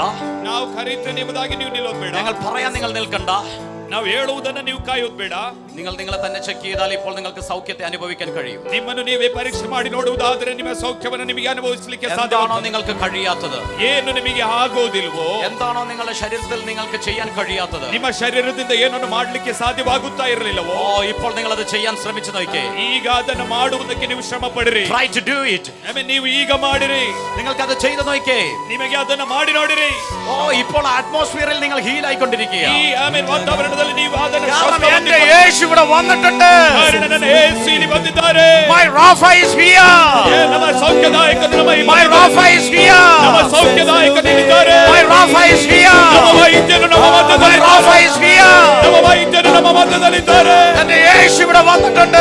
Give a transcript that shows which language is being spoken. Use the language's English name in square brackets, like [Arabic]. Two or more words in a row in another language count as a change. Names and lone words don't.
[Kannada] ನಾವು ಕರೀತೇವೆ ಎಂಬುದಾಗಿ ನೀವು ನಿಲ್ಲೋದು ಬೇಡ. [Malayalam] ഞങ്ങൾ പറയാൻ നിങ്ങൾ നിൽക്കണ്ട. [Kannada] ನಾವು ಹೇಳುವುದನ್ನ ನೀವು ಕಾಯೋದು ಬೇಡ. [Malayalam] നിങ്ങൾ നിങ്ങളെ തന്നെ ചെക്ക് ചെയ്താൽ ഇപ്പോൾ നിങ്ങൾക്ക് സൗഖ്യത്തെ അനുഭവിക്കാൻ കഴിയും. [Kannada] ನಿಮ್ಮನ್ನು ನೀವೇ ಪರೀಕ್ಷೆ ಮಾಡಿ ನೋಡುವುದಾದರೆ ನಿಮ್ಮ ಸೌಖ್ಯವನ್ನು ನಿಮಗೆ ಅನುಭವಿಸಲಿಕ್ಕೆ ಸಾಧ್ಯ. [Malayalam] എന്താണോ നിങ്ങൾക്ക് കഴിയാത്തത്, [Kannada] ಏನು ನಿಮಗೆ ಆಗೋದಿಲ್ವೋ, [Malayalam] എന്താണോ നിങ്ങളുടെ ശരീരത്തിൽ നിങ്ങൾക്ക് ചെയ്യാൻ കഴിയാത്തത്, [Kannada] ನಿಮ್ಮ ಶರೀರದಿಂದ ಏನನ್ನು ಮಾಡಲಿಕ್ಕೆ ಸಾಧ್ಯವಾಗುತ್ತಾ ಇರಲಿಲ್ಲವೋ, [Malayalam] ഇപ്പോൾ നിങ്ങൾ അത് ചെയ്യാൻ ശ്രമിച്ചു നോക്കിയേ. [Kannada] ಈಗ ಅದನ್ನು ಮಾಡುವುದಕ್ಕೆ ನೀವು ಶ್ರಮ ಪಡಿರಿ. [English] Try to do it. [Kannada] ನೀವು ಈಗ ಮಾಡಿರಿ, [Malayalam] നിങ്ങൾക്ക് അത് ചെയ്തു നോക്കിയേ. [Kannada] ನಿಮಗೆ ಅದನ್ನು ಮಾಡಿ ನೋಡಿರಿ. [Malayalam] ഇപ്പോൾ അറ്റ്മോസ്ഫിയറിൽ നിങ്ങൾ ഹീൽ ആയിക്കൊണ്ടിരിക്കുക. [Kannada] ಈ ವಾತಾವರಣದಲ್ಲಿ ನೀವು ಅದನ್ನು [Malayalam] എന്റെ യേശു ഇവിടെ വന്നിട്ടുണ്ട്. [Kannada] ನನ್ನ ಯೇಸು ಇಲ್ಲಿ ಬಂದಿದ್ದಾರೆ. [English] My Rapha is here. [Kannada] ನಮ್ಮ ಸೌಖ್ಯದಾಯಕನು ನಮ್ಮ [English] My Rapha is here. [Kannada] ನಮ್ಮ ಸೌಖ್ಯದಾಯಕನು ಇದ್ದಾರೆ. [English] My Rapha is here. [Kannada] ನಮ್ಮ ವೈದ್ಯನು ನಮ್ಮ ಮಧ್ಯದಲ್ಲಿ [English] My Rapha is here. [Kannada] ನಮ್ಮ ವೈದ್ಯನು ನಮ್ಮ ಮಧ್ಯದಲ್ಲಿದ್ದಾರೆ. [Malayalam] എന്റെ യേശു ഇവിടെ വന്നിട്ടുണ്ട്.